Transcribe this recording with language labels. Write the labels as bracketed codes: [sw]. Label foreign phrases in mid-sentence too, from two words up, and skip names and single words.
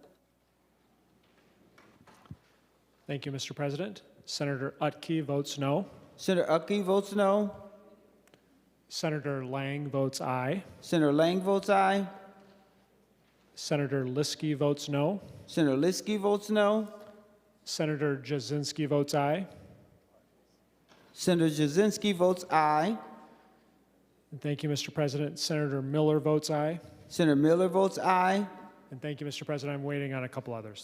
[en] Thank you, Mr. President. Senator Utke votes no. Senator Utke votes no. Senator Lang votes aye. Senator Lang votes aye. Senator Liskey votes no. Senator Liskey votes no. Senator Jasinski votes aye. Senator Jasinski votes aye. And thank you, Mr. President. Senator Miller votes aye. Senator Miller votes aye. And thank you, Mr. President. I'm waiting on a couple others.